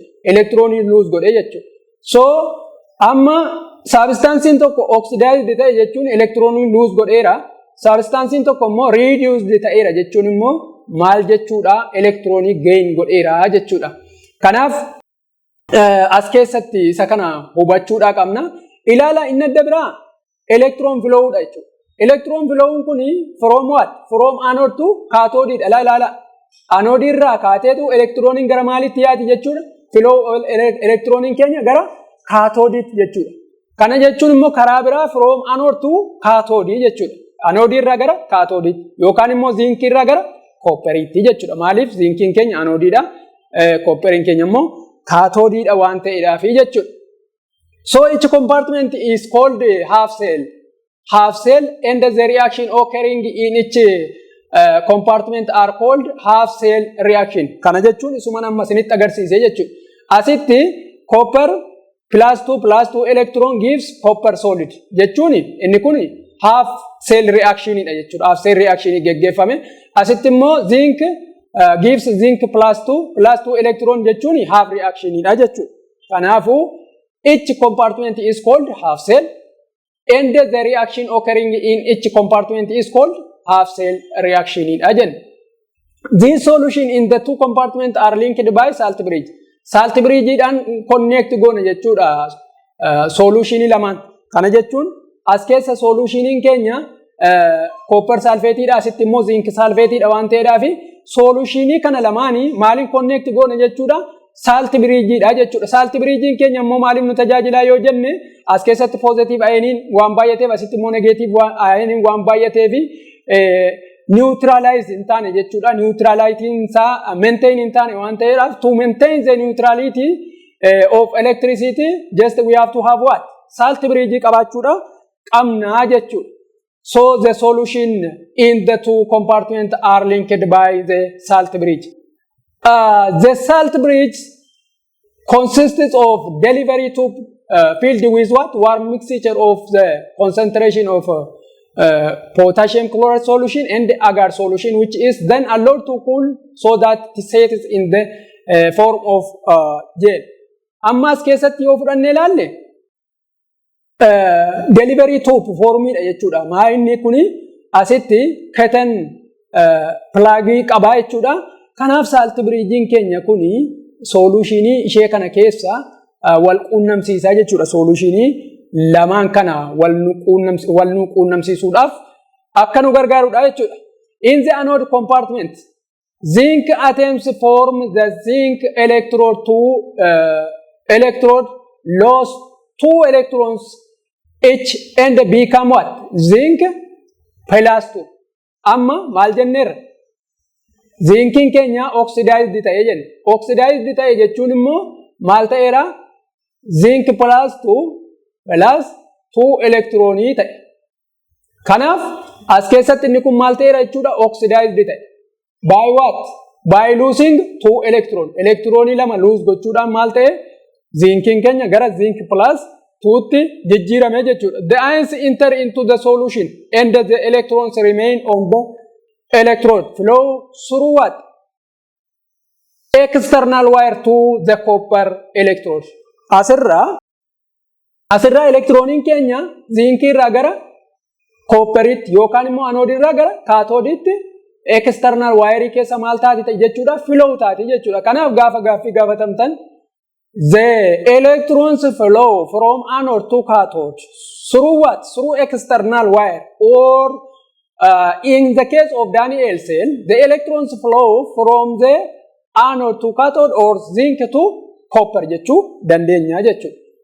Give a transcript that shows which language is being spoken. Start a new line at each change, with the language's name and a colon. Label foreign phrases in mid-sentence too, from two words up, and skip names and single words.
Oromo: Electronii lose godhe jechuudha. So amma substancein tokko oxidized ta'e jechuun electronii lose godheera. Substancein tokko immoo reduced ta'eera jechuun immoo maal jechuudha electronii gain godheera jechuudha. Kanaaf as keessatti isa kana hubachuudha qabna. Ilaala inni adda biraa
English: electron flow
Oromo: dha jechuudha.
English: Electron flow kuni from what? From anode to cathode dha.
Oromo: Ilaala anode irraa kaateetu electronin gara maalitti yaati jechuudha. Flow electronin keenya gara cathode jechuudha. Kana jechuun immoo karaa biraa
English: from anode to cathode
Oromo: jechuudha. Anode irraa gara cathode yookaan immoo zinc irraa gara copperitti jechuudha. Maaliif zinkiin keenya anode dha, copperin keenya immoo cathode dha waan ta'eedhaaf jechuudha.
English: So each compartment is called half cell. Half cell and the reaction occurring in each compartment are called half cell reaction.
Oromo: Kana jechuun isuma amma isinitti agarsiise jechuudha.
English: Asitti copper plus 2 electron gives copper solid.
Oromo: Jechuun inni kun
English: half cell reaction
Oromo: dha jechuudha.
English: Half cell reaction
Oromo: geggeeffame. Asitti immoo
English: zinc gives zinc plus 2 electron jechuun half reaction
Oromo: dha jechuudha.
English: Kanaafuu each compartment is called half cell and the reaction occurring in each compartment is called half cell reaction again. These solution in the two compartments are linked by salt bridge. Salt bridge
Oromo: dan connect gona jechuudha solution lamaan. Kana jechuun as keessa solution keenya
English: copper sulfate
Oromo: dha, asitti immoo
English: zinc sulfate
Oromo: dha waan ta'eedhaaf solution kana lamaanii maaliin connect gona jechuudha
English: salt bridge
Oromo: dha jechuudha.
English: Salt bridge
Oromo: keenya immoo maaliin nu tajaajila yoo jenne as keessatti positive ioniin waan baay'ateef asitti immoo negative ioniin waan baay'ateef neutralize in taane jechuudha.
English: Neutrality
Oromo: isaa maintain in taane waan ta'eedhaaf
English: to maintain the neutrality of electricity just we have to have what? Salt bridge
Oromo: qabaachuudha qabna jechuudha.
English: So the solution in the two compartments are linked by the salt bridge. The salt bridge consists of delivery tube filled with what? Warm mixture of the concentration of potassium chloride solution and the agar solution, which is then allowed to cool so that it sets in the form of gel.
Oromo: Amma as keessatti yoo fudhanne ilaalle
English: delivery tube
Oromo: formidha jechuudha. Maa inni kuni asitti katan plagii qaba jechuudha. Kanaaf salt bridgein keenya kuni solutionii ishee kana keessa wal quunnamsiisaa jechuudha. Solutionii lamaan kana wal nu quunnamsiisuudhaaf akka nu gargaarudha jechuudha.
English: In the anode compartment, zinc atoms form the zinc electrode lost 2 electrons each and become what? Zinc plus 2.
Oromo: Amma maal jenneerra? Zinkiin keenya oxidized ta'e jenna. Oxidized ta'e jechuun immoo maal ta'eera?
English: Zinc plus
Oromo: 2 electronii ta'e. Kanaaf as keessatti inni kun maal ta'eera jechuudha oxidized ta'e.
English: By what? By losing 2 electron.
Oromo: Electronii lama lose gochuudhaan maal ta'e? Zinkiin keenya gara
English: zinc plus
Oromo: 2tti jijjiirame jechuudha.
English: The ions enter into the solution and the electrons remain on the electrode flow through what? External wire to the copper electrode.
Oromo: Asirraa electronin keenya zinc irraa gara copperitti yookaan immoo anode irraa gara cathoditti
English: external wire
Oromo: keessa maal taati jechuudha flow taati jechuudha. Kanaaf gaaffii gaafatamtan
English: the electrons flow from anode to cathode through what? Through external wire or in the case of Daniel cell, the electrons flow from the anode to cathode or zinc to copper
Oromo: jechuu dandeenya jechuudha.